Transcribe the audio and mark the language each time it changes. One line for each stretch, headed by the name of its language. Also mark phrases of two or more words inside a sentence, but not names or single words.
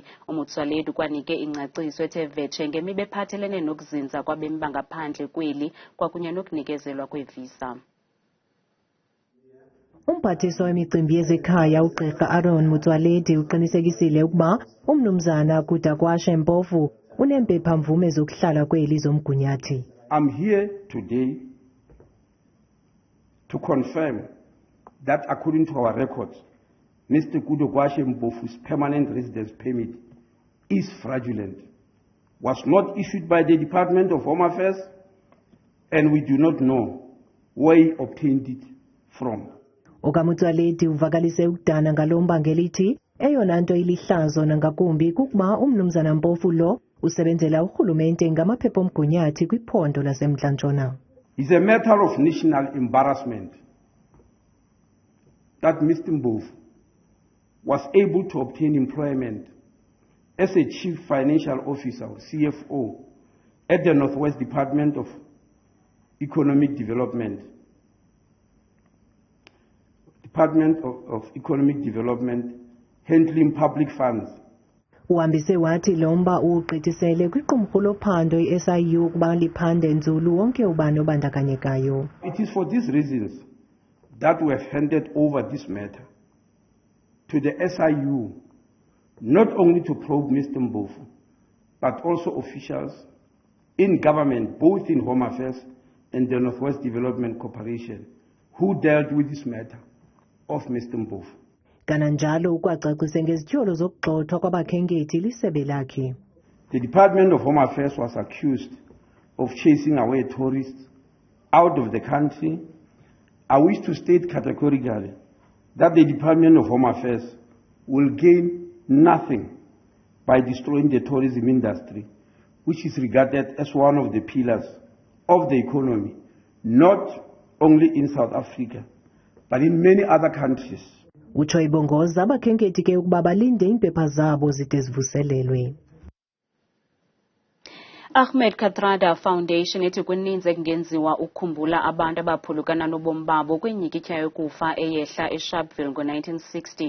Xhosa: UMotsoaledi kwanike ingcaciso ethe vetshe ngemiba ephathelene nokuzinza kwabemba ngaphandle kweli kwakunye nokunikezelwa kwevisa. Umphathiswa wemicimbi yezekhaya uGqeberha uMotsoaledi uqinisekisile ukuba umnumzana Kudakwashe Mpofu unempepha-mvume zokuhlala kweli zomgunyathi.
English: I'm here today to confirm that according to our records, Mr. Kudakwashe Mpofu's permanent residence permit is fraudulent, was not issued by the Department of Home Affairs, and we do not know where he obtained it from.
Xhosa: UMotsoaledi uvakalise ukudana ngalomba ngelithi eyona nto ilihlazo nangakumbi kukuba umnumzana Mpofu lo usebenzela urhulumente ngamaphepha omgunyathi kwiphondo laseMntla-Ntshona.
English: It's a matter of national embarrassment that Mr. Mpofu was able to obtain employment as a Chief Financial Officer, or CFO, at the Northwest Department of Economic Development. Handling public funds.
Xhosa: Uhambise wathi lomba ugqithisele kwiqumrhu lophando i-SIU ukuba liphande nzulu wonke ubani obandakanyekayo.
English: It is for these reasons that we have handed over this matter to the SIU, not only to probe Mr. Mpofu, but also officials in government, both in Home Affairs and the Northwest Development Corporation, who dealt with this matter of Mr. Mpofu.
Xhosa: Kananjalo ukwacacise ngezityholo zokugxothwa kwabakhenkethi lisebe lakhe.
English: The Department of Home Affairs was accused of chasing away tourists out of the country. I wish to state categorically that the Department of Home Affairs will gain nothing by destroying the tourism industry, which is regarded as one of the pillars of the economy, not only in South Africa, but in many other countries.
Xhosa: Utsho ibongoza abakhenkethi ke ukuba balinde iimpepha zabo zide zivuselelwe. Ahmed Kathrada Foundation ethi kuninzi ekungenziwa ukukhumbula abantu abaphulukana nobomi babo kwinyikitya yokufa eyehla eSharpeville ngo-1960.